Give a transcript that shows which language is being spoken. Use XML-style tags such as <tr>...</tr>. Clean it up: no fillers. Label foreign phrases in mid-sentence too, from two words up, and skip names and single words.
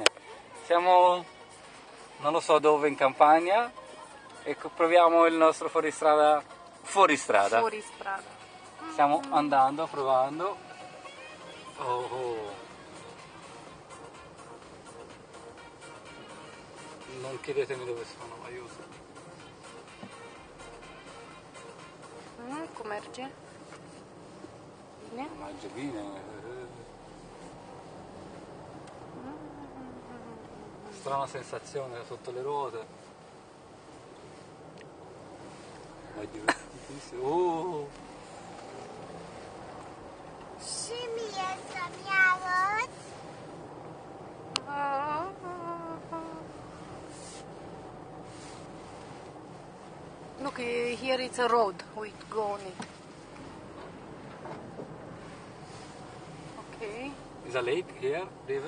<it>Siamo, non lo so dove, in campagna e proviamo il nostro fuoristrada. Fuoristrada. Fuori strada. Stiamo andando, provando. Oh, oh. Non chiedetemi dove sono, aiuto.</it> <ro>Cum merge? Bine?</ro> <it>Mangia bene. Strana sensazione sotto le ruote. Ma è divertentissimo. Oh.</it> <ro>Și mie să-mi arăți?</ro> <en>Look, here it's a road. We go on it. Okay. Is a lake here? River?</en>